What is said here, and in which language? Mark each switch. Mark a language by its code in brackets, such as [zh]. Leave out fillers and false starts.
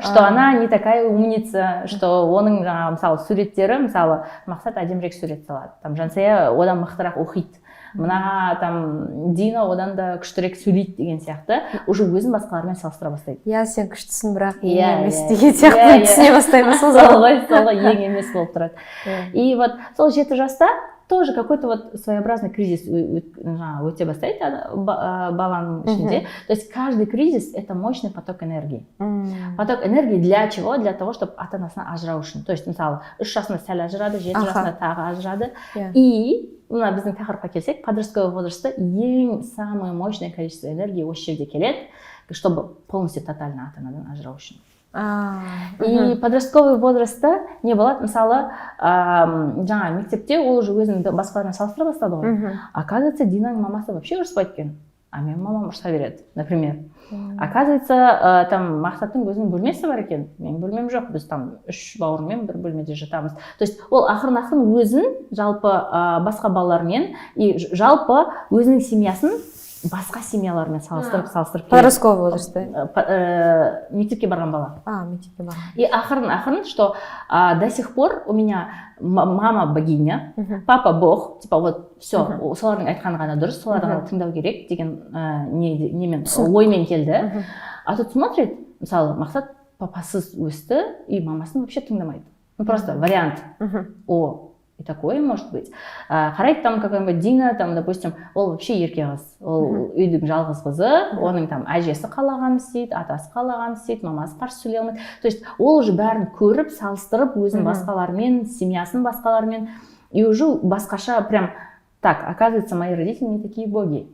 [ru] что она не такая умница, что [kk] оның жаңағы мысалы суреттері, мысалы Мақсат әдемірек сурет салады, там Жансая одан мықтырақ оқиды, мына там Дина одан да күштірек сөйлейді деген сияқты, уже өзін басқалармен салыстыра бастайды. Иә, сен күштісің, бірақ ең емес деген сияқты түсіне бастаймыз. Сол ғой ең емес болып тұрады. И вот сол 7 жаста [ru] тоже какой-то вот своеобразный кризис [kk] өте бастайды баланың ішінде. [ru] То есть каждый кризис — это мощный поток энергии. Поток энергии для чего? Для того, чтобы [kk] ата-анасынан ажырау үшін. То есть мысалы 3 жасында сәл ажырады, 7 жасында тағы ажырады. И мына біздің тақырыпқа келсек, подростковый возрастта ең [ru] самое мощное количество энергии [kk] осы жерде келеді, [ru] чтобы полностью тотально [kk] ата-анадан ажырау үшін. И подростковый возрастта не болады, мысалы жаңа мектепте ол уже өзін басқалармен салыстыра бастады ғой. Оказывается, Динаның мамасы вообще ұрыспайды екен, а менің мамам ұрыса береді, например. Оказывается, там Мақсаттың өзінің бөлмесі бар екен, менің бөлмем жоқ, біз там 3 бауырмен бір бөлмеде жатамыз. То есть ол ақырын өзін жалпы басқа балалармен и жалпы өзінің семьясын басқа семьялармен салыстырып подростковый возрастта мектепке барған бала. Мектепке барған. И ақырын, [ru] что до сих пор у меня мама богиня, папа бог, типа вот все, [kk] солардың айтқаны ғана дұрыс, соларды ғана тыңдау керек деген немен оймен келді. [ru] А тут смотрит, [kk] мысалы Мақсат папасыз өсті и мамасын вообще тыңдамайды. [ru] Ну просто вариант. И такое может быть. [kk] Қарайды там какой-нибудь Дина, там, допустим, ол вообще ерке қыз, ол үйдің жалғыз қызы, оның там әжесі қалағанын істейді, атасы қалағанын істейді, мамасы қарсы сөйлей алмайды. То есть ол уже бәрін көріп, салыстырып, өзін басқалармен, семьясын басқалармен, и уже басқаша прям так, [ru] оказывается, мои родители не такие боги.